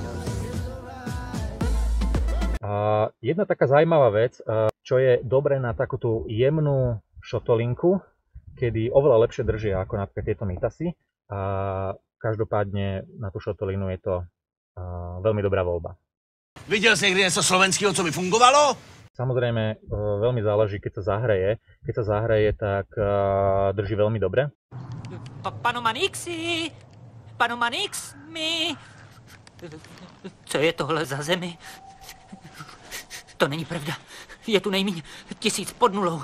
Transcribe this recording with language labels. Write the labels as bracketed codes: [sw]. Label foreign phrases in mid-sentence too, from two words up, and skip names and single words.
[sk] Jedna taká zaujímavá vec, čo je dobré na takúto jemnú šotolinku, kedy oveľa lepšie držia ako napríklad tieto Mitasy. Každopádne na tú šotolinu je to veľmi dobrá voľba. [cs] Viděl jsi někdy něco slovenského, co by fungovalo? [sk] Samozrejme, veľmi záleží, keď sa zahreje. Keď sa zahreje, tak drží veľmi dobre. [cs] Panu Manix, Co je tohle za zemi? To není pravda. Je tu nejméně 1000 pod nulou.